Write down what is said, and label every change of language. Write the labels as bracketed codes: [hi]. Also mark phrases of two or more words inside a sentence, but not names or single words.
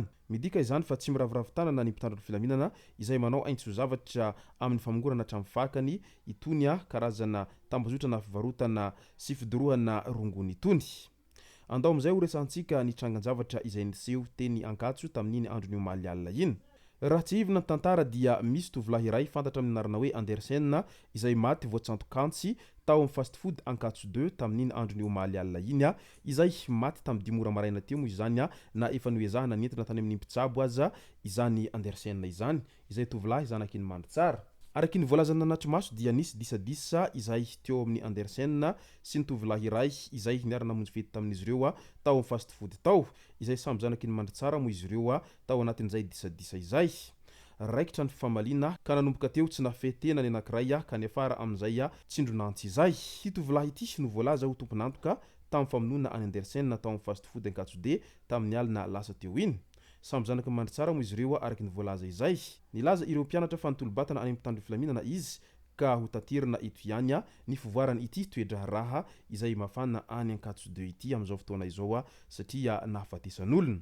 [mg] Midika izany fa tsy miraviravin-tanana ny mpitandro ny filaminana izay manao aintso zavatra amin'ny famongorana hatramin'ny fakany itony karazana tambazotra na fivarotana sy fidorohana rongony itony. Andao amin'izay ho resantsika ny trangan-javatra izay niseho teny Ankatso tamin'iny andron'ny omaly alina iny. Raha tsy hivina ny tantara dia misy tovolahy iray fantatra amin'ny anarana hoe Chaine izay maty voatsanto-kantsy tao amin'ny [en] fast food [mg] Ankatso 2 tamin'iny andron'ny omaly alina iny izay maty tamin'ny 10 ora maraina teo moa izany na efa noezahana nentina tany amin'ny mpitsabo aza izany Chaine izany izay tovolahy zanakiny mandry tsara. Araky ny voalazana natry maso dia nisy disadisa izay teo amin'ny Chaine sy ny tovolahy iray izay niara-namonjy fety tamin'izy ireo tao amin'ny [en] fast food [mg] tao izay samy zanakiny mandry tsara moa izy ireo tao anatin'izay disadisa izay. Raikitra ny fifamaliana ka nanomboka teo tsy nafetena ny anankiray ka niafara amin'izay tsindronantsy izay. Ity tovolahy ity no voalaza ho tompon'antoka tamin'ny famonoana any Chaine tao amin'ny [en] fast food [mg] Ankatso D tamin'ny alina lasa teo iny. Samy zanaky mandry tsara moa izy ireo araky ny voalaza izay. Nilaza ireo mpianatra fa nitolobatana any amin'ny mpitandro filaminana izy ka ho taterina eto ihany ny fivoarana ity toe-draharaha izay mafana any Ankatso 2 ity amin'izao fotoana izao satria nahafatesan'olona.